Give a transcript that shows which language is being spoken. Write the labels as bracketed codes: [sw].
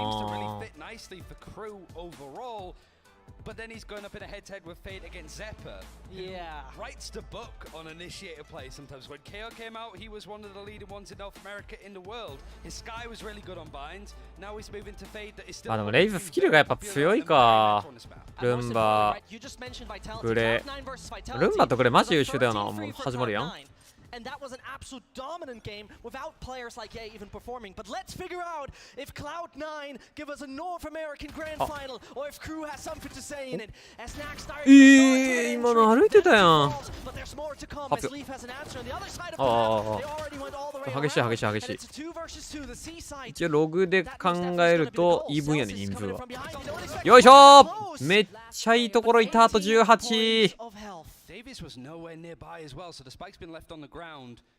[en] really fit nicely for Crew overall. But then he's going up in a head-to-head with Fade against Zepper. Yeah. Writes the book on initiator play sometimes. When KO came out, he was one of the leading ones in North America in the world. His Sky was really good on Bind. Now he's moving to Fade that is still... [ja] でもレイズスキルがやっぱ強いか。ルンバ、グレ。ルンバとグレマジ優秀だよな。もう始まるやん。 [en] And that was an absolute dominant game without players like Ye even performing. But let's figure out if Cloud9 give us a North American Grand Final or if Crew has something to say in it. As Nax started [ja] 今の歩いてたやん。 [en] But there's more to come as Leaf has an answer on the other side of the map. They already went all the way around. [ja] 激しい激しい激しい。 [en] And it's a 2 versus 2, the C side. [ja] 一応ログで考えるとイーブンやね、人数は。よいしょー、めっちゃいいところいた。あと18。 [en] Davies was nowhere nearby as well, so the spike's been left on the ground.